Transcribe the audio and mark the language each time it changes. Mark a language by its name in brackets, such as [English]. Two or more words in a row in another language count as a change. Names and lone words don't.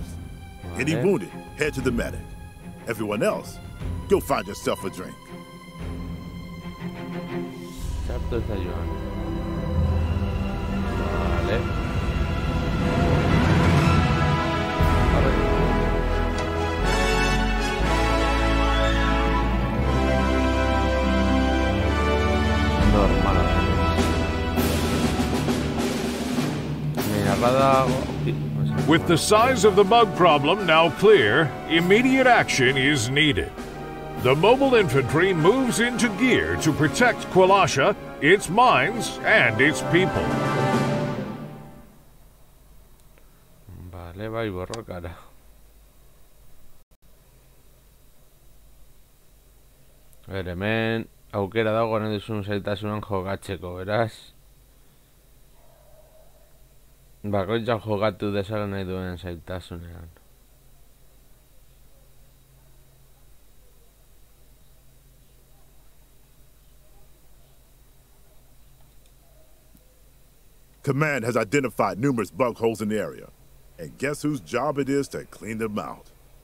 [English] Any wounded, head to the medic. Everyone else, go find yourself a drink. [Basque] Sartu ez da joan. Vale. Normala da. Mira, dago. [English] With the size of the bug problem now clear, immediate action is needed. The mobile infantry moves into gear to protect Kwalasha, its mines, and its people. [Basque] Vale, bai borrokara. Hemen aukera dago nahi duzun zailtasunan jokatzeko, beraz. Bakoitzak jokatu dezala nahi duen zailtasunean. [English] Command has identified numerous bug holes in the area. And guess whose job it is to clean them out?